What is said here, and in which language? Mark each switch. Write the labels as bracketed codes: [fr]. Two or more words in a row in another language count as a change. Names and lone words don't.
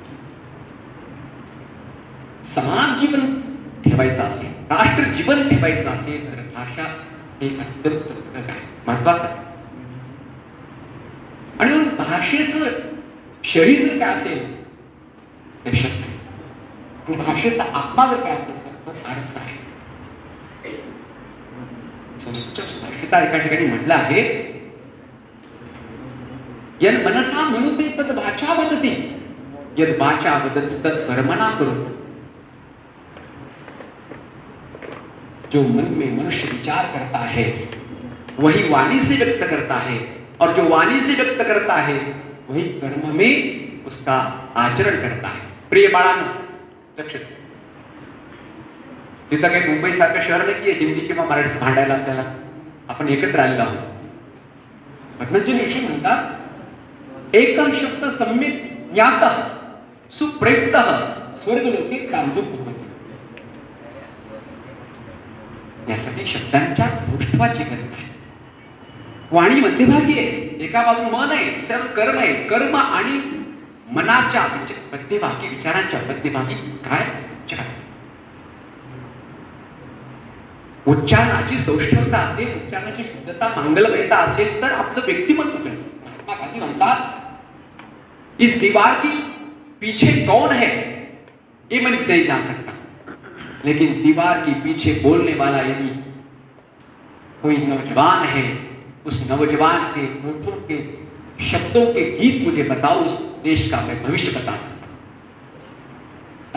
[mr] समाज जीवन ठेवायचं असेल, राष्ट्र जीवन ठेवायचं असेल तर भाषा हे अत्यंत महत्वाचं आहे। आणि म्हणून भाषेचं शरीर जर काय असेल तर शब्द, भाषेचा आत्मा जर काय असेल तर तो अर्थ आहे। संस्कृतच्या सुभाषिता एका ठिकाणी म्हटलं आहे, [sa] यन मनसा मनुते तद वाचा वदति, यद वाचा वदति तद कर्मणा करोति। [hi] जो मन में मनुष्य विचार करता है वही वाणी से व्यक्त करता है, और जो वाणी से व्यक्त करता है वही कर्म में उसका आचरण करता है। [mr] प्रिय बाळांनो, लक्ष द्या, तिथं काही मुंबई सारखं शहर नाही की हिंदी किंवा मराठी भांडायला आपल्याला, आपण एकत्र आलेलो आहोत। पद्मजी ऋषी म्हणतात, [sa] एक शब्द सम्यक ज्ञातः सुप्रयुक्तः स्वर्गलोके कामधुक भवति। [mr] यासाठी शब्दांच्या सौष्ठवाची गरज आहे। वाणी मध्यभागी आहे, एका बाजून मन आहे, दुसऱ्या कर्म आहे। कर्म आणि मनाच्या मध्यभागी, विचारांच्या मध्यभागी काय विचार, उच्चारणाची सौष्ठवता असेल, उच्चारणाची शुद्धता, मंगलमयता असेल तर आपलं व्यक्तिमत्व घडतं। महात्मा गांधी म्हणतात, [hi] इस दीवार की पीछे कौन है ये मैं नहीं जान सकता, लेकिन दीवार के पीछे बोलने वाला यदि कोई नौजवान है, उस नौजवान के होठों के शब्दों के गीत मुझे बताओ, उस देश का मैं भविष्य बता सकता हूं।